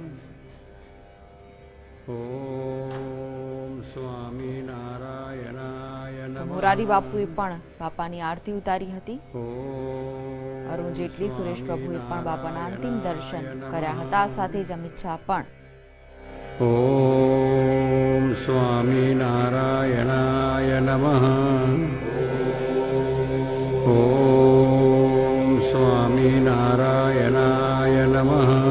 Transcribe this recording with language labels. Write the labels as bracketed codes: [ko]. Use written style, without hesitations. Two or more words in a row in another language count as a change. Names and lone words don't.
[gu] મોરારી બાપુએ પણ બાપાની આરતી ઉતારી હતી। અરુણ જેટલી, સુરેશ પ્રભુએ પણ બાપાના અંતિમ દર્શન કર્યા હતા। સાથે જ અમિત શાહ પણ। [sa] ॐ स्वामी नारायणाय नमः। ॐ स्वामी नारायणाय नमः।